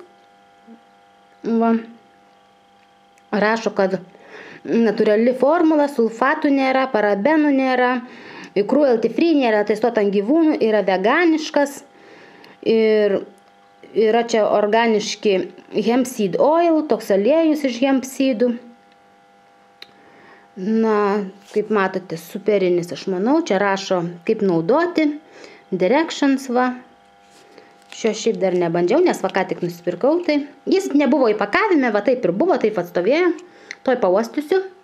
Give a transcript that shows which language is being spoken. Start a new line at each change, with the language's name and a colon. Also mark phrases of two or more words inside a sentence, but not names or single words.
Lithuanian: Va. Rašo, kad natūrali formula, sulfatų nėra, parabenų nėra,
English: cruelty free
Lithuanian: nėra, testuota ant gyvūnų, yra veganiškas ir yra čia organiški
English: hemp seed oil,
Lithuanian: toks aliejus iš
English: hemp seedų.
Lithuanian: Na, kaip matote, superinis, aš manau, čia rašo, kaip naudoti, directions, va. Šio šiaip dar nebandžiau, nes va ką tik nusipirkau, tai jis nebuvo įpakavime, va taip ir buvo, taip atstovėjo, toj pauostysiu.